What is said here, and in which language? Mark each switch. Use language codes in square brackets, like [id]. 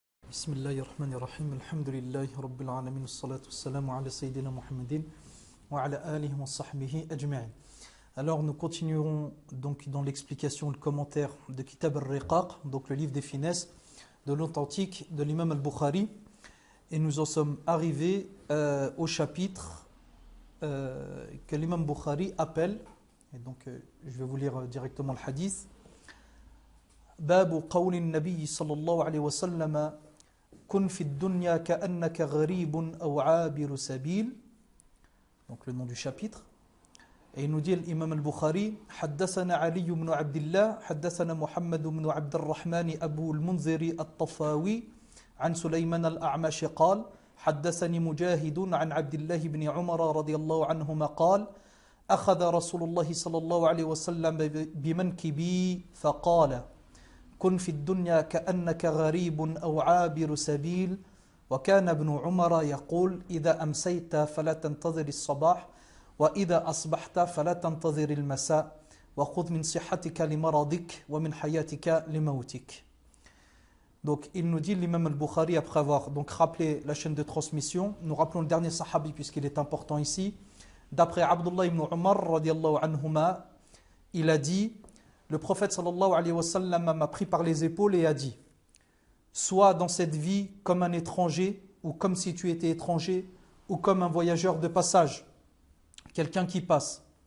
[ar] بسم الله الرحمن الرحيم الحمد لله رب العالمين والصلاة والسلام على سيدنا محمد وعلى آله وصحبه أجمعين. [fr] Alors nous continuerons donc dans l'explication, le commentaire de Kitab al-Riqaq, donc le livre des finesses de l'authentique de l'imam al-Bukhari, et nous en sommes arrivés au chapitre que l'imam Bukhari appelle, et donc je vais vous lire directement le hadith. [ar] باب قول النبي صلى الله عليه وسلم كن في الدنيا كأنك غريب أو عابر سبيل. [fr] Donc le nom du chapitre. Et il nous dit l'imam al-Bukhari [ar] حدثنا علي بن عبد الله حدثنا محمد بن عبد الرحمن أبو المنذر الطفاوي عن سليمان الأعمش قال حدثني مجاهد عن عبد الله بن عمر رضي الله عنهما قال أخذ رسول الله صلى الله عليه وسلم بمنكبي فقال كن في الدنيا كأنك غريب أو عابر سبيل وكان ابن عمر يقول إذا أمسيت فلا تنتظر الصباح وإذا أصبحت فلا تنتظر المساء وخذ من صحتك لمرضك ومن حياتك لموتك. [fr] Donc il nous dit l'imam al-Bukhari, après avoir donc rappelé la chaîne de transmission, nous rappelons le dernier sahabi puisqu'il est important ici. D'après Abdullah ibn Umar radiyallahu anhuma, il a dit: le prophète sallallahu alayhi wa sallam m'a pris par les épaules et a dit: sois dans cette vie comme un étranger, ou comme si tu étais étranger, ou comme un voyageur de passage, quelqu'un qui passe.